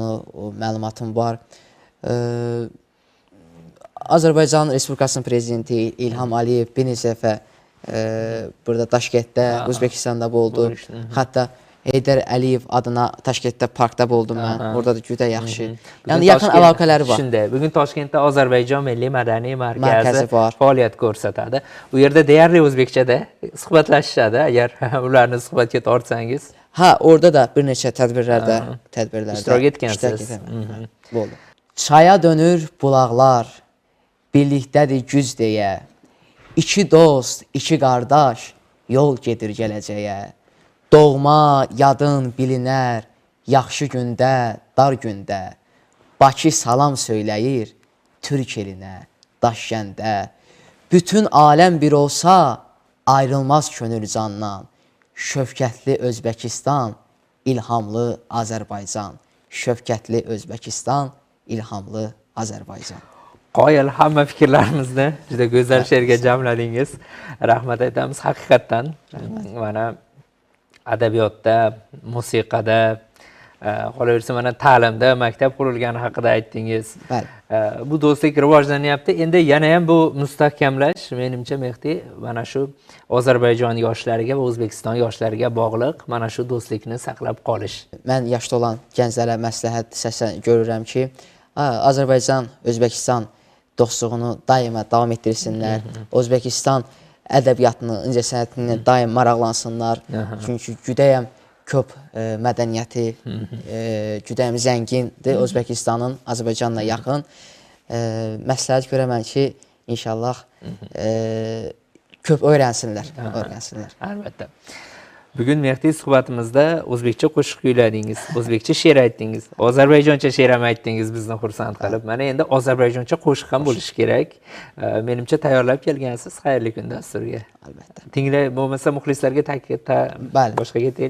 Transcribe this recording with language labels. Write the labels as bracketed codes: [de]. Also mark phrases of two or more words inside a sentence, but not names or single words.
[az] O məlumatım var. Azərbaycan Respublikasının prezidenti İlham Əliyev bir neçə dəfə burada Daşkentdə, Özbəkistanda oldu. Hətta Heydər Əliyev adına Daşkentdə parkda oldum mən. Orada da güdə yaxşı. Yəni yaxın əlaqələri var. [uz] Şimdi bugün Toshkentda Ozarbayjon Milliy Madaniy [az] Mərkəzi [uz] Markazi var. faoliyat ko'rsatadi. U yerda deyarli o'zbekchada suhbatlashishadi agar ularni suhbatga tortsangiz. Ha, [az] orada da bir neçə tədbirlərdə [uz] İştirak etkənsiz. Oldu. [az] Çaya dönür bulaqlar, birlikdədir güc deyə. İki dost, iki qardaş yol gedir gələcəyə. Doğma, yadın bilinər, yaxşı gündə, dar gündə. Bakı salam söyləyir, Türk elinə, Daşkəndə. Bütün aləm bir olsa, ayrılmaz könül candan. Şövkətli Özbəkistan, ilhamlı Azərbaycan. Şövkətli Özbəkistan, ilhamlı Azərbaycan. [uz] Qoyil hamma fikrlarimizni juda go'zal she'rga jamladingiz. Rahmat aytamiz haqiqatdan. Mana adabiyotda, musiqada, qolaversa mana ta'limda maktab qurilgani haqida aytdingiz. Bu do'stlik rivojlanyapti. Endi yana ham bu mustahkamlash menimcha Mehdi mana shu Ozarbayjon yoshlariga va O'zbekiston yoshlariga bog'liq mana shu do'stlikni saqlab qolish. [az] Mən yaşda olan gənclərə məsləhət görürəm ki, Azərbaycan, Özbəkistan dostluğunu daima davam etdirsinlər. Özbəkistan ədəbiyyatını, incəsənətini daim maraqlansınlar. Çünki güdəyəm köp mədəniyyəti, güdəyəm zəngindir. Özbəkistanın Azərbaycanla yaxın. Məsləhət görəmən ki, inşallah köp öyrənsinlər. [uz] Albatta. Bugun Mehdi suhbatimizda o'zbekcha qo'shiq kuyladingiz, o'zbekcha she'r aytdingiz, ozarbayjoncha she'r ham aytdingiz bizni xursand qilib. Mana endi ozarbayjoncha qo'shiq ham bo'lishi kerak. Menimcha tayyorlab kelgansiz. Xayrli kun dasturga. Albatta. Tinglay bo'lmasa muxlislarga boshqaga aytaylik.